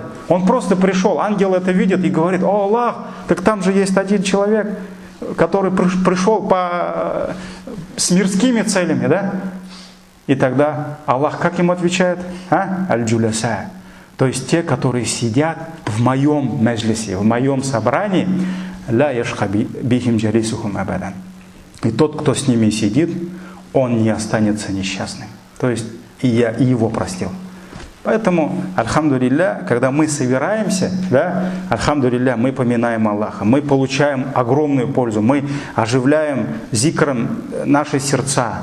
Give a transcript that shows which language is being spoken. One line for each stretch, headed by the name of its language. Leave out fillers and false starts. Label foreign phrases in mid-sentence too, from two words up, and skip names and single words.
Russian: Он просто пришел, ангел это видит и говорит: о, Аллах, так там же есть один человек, который пришел с мирскими целями, да? И тогда Аллах как ему отвечает? Аль-джуляса. То есть те, которые сидят в моем маджлисе, в моем собрании,
Arabic: لا يشقى بهم جليسهم أبدا.
Russian: И тот, кто с ними сидит, он не останется несчастным. То есть и я и его простил. Поэтому, альхамдулилля, когда мы собираемся, да, альхамдулилля, мы поминаем Аллаха, мы получаем огромную пользу, мы оживляем зикром наши сердца.